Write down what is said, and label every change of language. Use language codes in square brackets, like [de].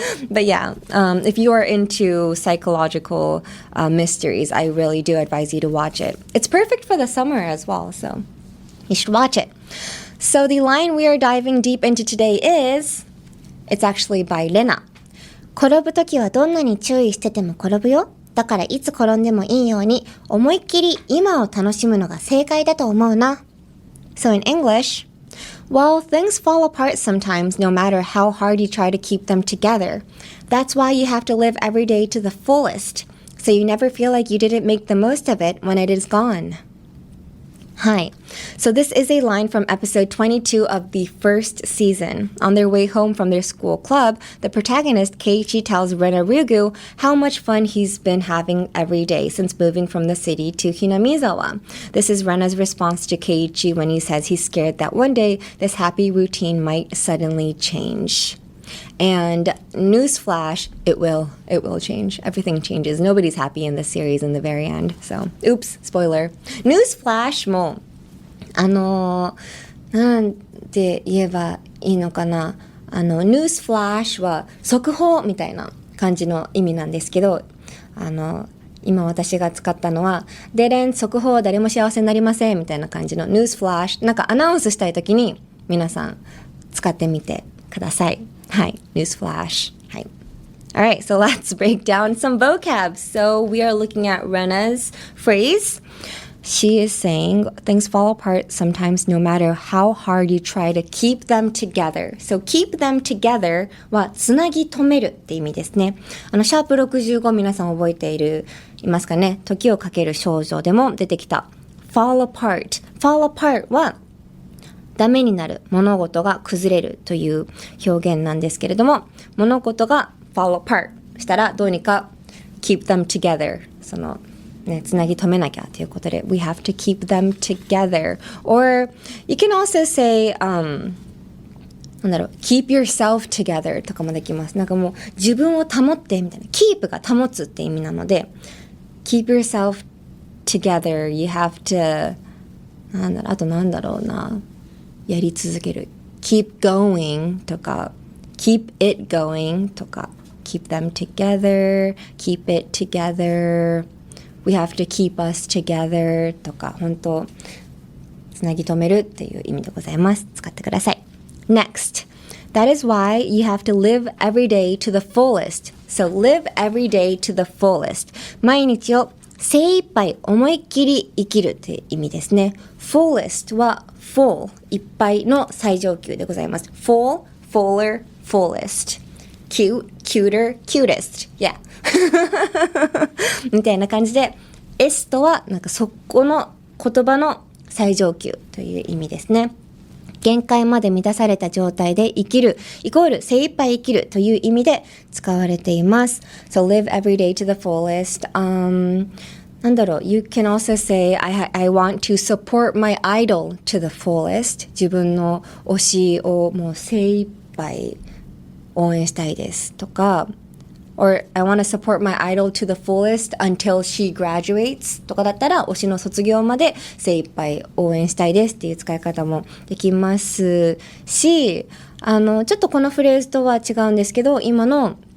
[en] But yeah, if you are into psychological mysteries, I really do advise you to watch it. It's perfect for the summer as well, so you should watch it. So the line we are diving deep into today is, it's actually by Rena. [ja] 転ぶときはどんなに注意してても転ぶよ。だからいつ転んでもいいように思いっきり今を楽しむのが正解だと思うな。 [en] So in English, well, things fall apart sometimes no matter how hard you try to keep them together. That's why you have to live every day to the fullest, so you never feel like you didn't make the most of it when it is gone. Hi. So this is a line from episode 22 of the first season. On their way home from their school club, the protagonist Keiichi tells Rena Ryugu how much fun he's been having every day since moving from the city to Hinamizawa. This is Rena's response to Keiichi when he says he's scared that one day this happy routine might suddenly change. And newsflash, it will change. Everything changes. Nobody's happy in this series in the very end. So, oops, spoiler. [ja] Newsflash も、なんて言えばいいのかな。 newsflash は速報みたいな感じの意味なんですけど、今私が使ったのは、でれん、速報、誰も幸せになりませんみたいな感じの newsflash。なんかアナウンスしたいときに皆さん使ってみてください。 [en] Hi, newsflash. Hi. All right, so let's break down some vocab. So we are looking at Rena's phrase. She is saying things fall apart sometimes no matter how hard you try to keep them together. [ja] So [en] keep them together [ja] はつなぎ止めるって意味ですね。シャープ65皆さん覚えていますかね。時をかける少女でも出てきた fall apart. Fall apart はダメになる、物事が崩れるという表現なんですけれども、物事が fall apart したらどうにか keep them together そのね、つなぎ止めなきゃということで [en] we have to keep them together. Or you can also say keep yourself together [ja] とかもできます。なんかもう自分を保ってみたいな keep が保つって意味なので [en] keep yourself together. You have to [ja] あとなんだろうな、やり続ける [en] keep going とか keep it going とか keep them together, keep it together, we have to keep us together とか、本当 [ja] つなぎ止めるっていう意味でございます。使ってください。 [en] Next, that is why you have to live every day to the fullest. So live every day to the fullest. [ja] 毎日を精一杯思いっきり生きるという意味ですね。 fullest は full いっぱいの最上級でございます。 [en] full, fuller, fullest. cute, cuter, cutest. Yeah. [ja] みたいな感じで S とはなんかそこの言葉の最上級という意味ですね。限界まで満たされた状態で生きるイコール精一杯生きるという意味で使われています。 [en] So live every day to the fullest. [ja] なんだろう [en] You can also say I want to support my idol to the fullest. [ja] 自分の推しをもう精一杯応援したいですとか [en] Or I want to support my idol to the fullest until she graduates [ja] とかだったら推しの卒業まで精一杯応援したいですっていう使い方もできますし、ちょっとこのフレーズとは違うんですけど、今の